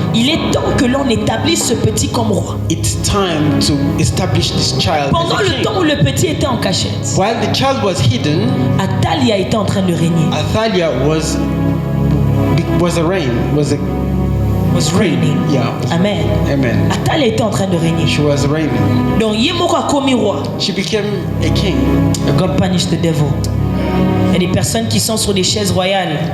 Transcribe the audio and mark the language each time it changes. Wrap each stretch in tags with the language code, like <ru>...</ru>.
<fr>il est temps que l'on établisse ce petit comme roi.</fr> <en>it's time to establish this child</en> <fr>Pendant</fr> <en>as a</en> <fr>le</fr> <en>king.</en> <fr>temps où le petit était en cachette,</fr> <en>While the child was hidden,</en> <fr>Athalia était en train de régner.</fr> <en>Athalia was a reign, was a Was reigning. yeah. Amen. Amen.</en> <fr>Athalia était en train de régner.</fr> <en>She was reigning.</en> <fr>Donc Yemoko a commis roi.</fr> <en>She became a king. God punish the devil.</en> <fr>Il y a des personnes qui sont sur des chaises royales</fr>